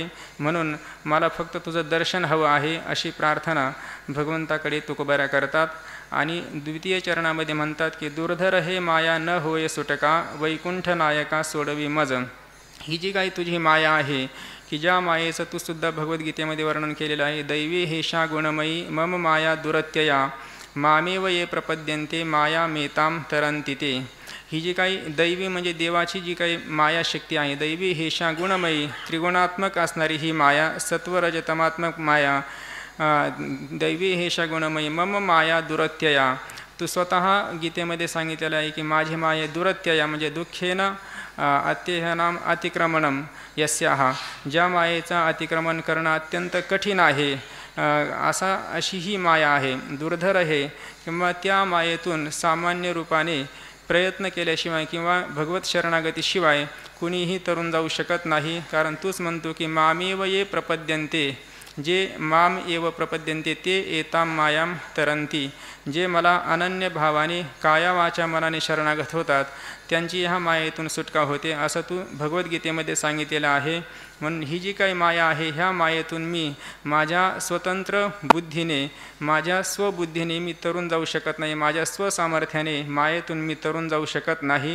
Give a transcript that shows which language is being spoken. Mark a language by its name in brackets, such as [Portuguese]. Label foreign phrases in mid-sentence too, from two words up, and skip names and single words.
[Marathi] म्हणून मला फक्त तुझं दर्शन हवं आहे अशी प्रार्थना भगवंताकडे तुकोबारा करतात. आणि द्वितीय चरणामध्ये म्हणतात की दुर्धर हे माया न होय सुटका वैकुंठ नायका सोडवी मज. ही जी काही तुझी माया आहे की ज्या मायेचं तू सुद्धा भगवद्गीतेमध्ये वर्णन केलेलं आहे, [Sanskrit] दैवी हेषा गुणमयी मम माया दुरत्यया मामेव ये प्रपद्यन्ते माया मेताम तरंती ते. [Marathi] ही जी काही दैवी म्हणजे देवाची जी काही मायाशक्ती आहे, [Sanskrit] दैवी हेषा गुणमयी [Marathi] त्रिगुणात्मक असणारी ही माया, सत्वरजतमात्मक माया, [Sanskrit] दैवी हेषा गुणमयी मम माया दुरत्यया. [Marathi] तू स्वतः गीतेमध्ये सांगितलेलं आहे की माझी माया दुरत्यया म्हणजे [Sanskrit] दुःखेन अत्यहनाम अतिक्रमणम यस्याहा. [Marathi] ज्या मायेचा अतिक्रमण करणं अत्यंत कठीण आहे अशी ही माया आहे. दुर्धर आहे किंवा त्या मायेतून सामान्य रूपाने प्रयत्न केल्याशिवाय किंवा भगवत शरणागतीशिवाय कुणीही तरुण जाऊ शकत नाही. कारण तूच म्हणतो की [Sanskrit] मामेव ये प्रपद्यन्ते, [Marathi] जे [Sanskrit] माम एव प्रपद्यन्ते ते एताम मायाम तरंती. [Marathi] जे मला अनन्य भावाने काया वाचा मनाने शरणागत होतात त्यांची ह्या मायेतून सुटका होते असं तू भगवद्गीतेमध्ये सांगितलेलं आहे. म्हणून ही जी काही माया आहे ह्या मायेतून मी माझ्या स्वतंत्र बुद्धीने, माझ्या स्वबुद्धीने मी तरुण जाऊ शकत नाही, माझ्या स्वसामर्थ्याने मायेतून मी तरुण जाऊ शकत नाही.